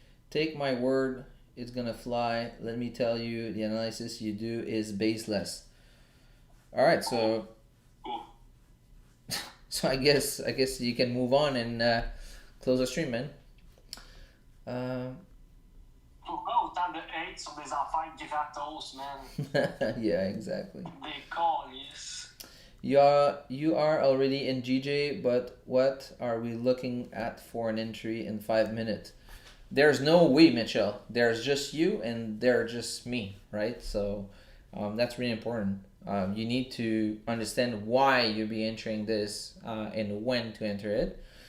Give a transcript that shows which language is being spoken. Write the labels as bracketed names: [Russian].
[English] Take my word, it's gonna fly. Let me tell you, the analysis you do is baseless. All right, so Cool. so I guess you can move on and close the stream, man. [French] Pourquoi autant de hate sur des affaires gratos, man? [English] Yeah, exactly. [French] Des calices. [English] You are already in GJ, but what are we looking at for an entry in 5 minutes? There's no we, Mitchell. There's just you and there's just me, right? So that's really important. You need to understand why you'll be entering this and when to enter it.